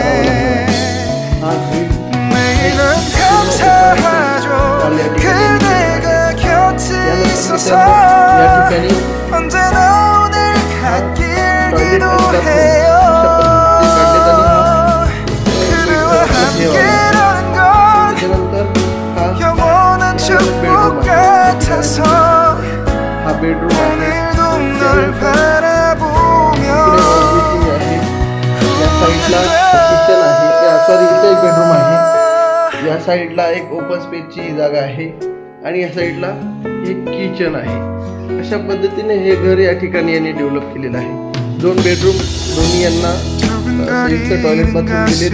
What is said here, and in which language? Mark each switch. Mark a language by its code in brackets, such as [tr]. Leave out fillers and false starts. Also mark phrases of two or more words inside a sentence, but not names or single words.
[ko] 매일은 감사하죠 그대가 곁에 있어서 언제나 같길 기도해요 그대와 함께라는 건 영원한 축복 같아서 오늘도 널 바라보며 [mr] या साइडला एक [en] open spaceची [mr] जागा आहे आणि या साइडला एक किचन आहे। अशा पद्धतीने हे घर या ठिकाणी यांनी डेव्हलप केलेलं आहे। 2 बेडरूम, दोन्ही यांना [en] toilet bathroom [mr] दिले।